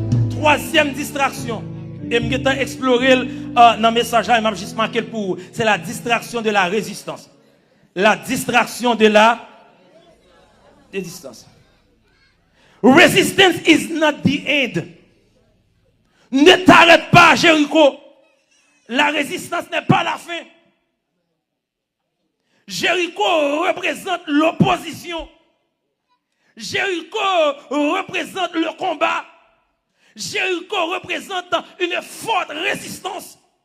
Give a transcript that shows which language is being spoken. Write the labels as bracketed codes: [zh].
[fr] Troisième distraction. Et je vais explorer dans le message là, et je juste marqué pour vous. C'est la distraction de la résistance. La distraction de la résistance. [en] Resistance is not the end. [fr] Ne t'arrête pas, Jéricho. La résistance n'est pas la fin. Jéricho représente l'opposition. Jéricho représente le combat. Jéricho représente une forte résistance.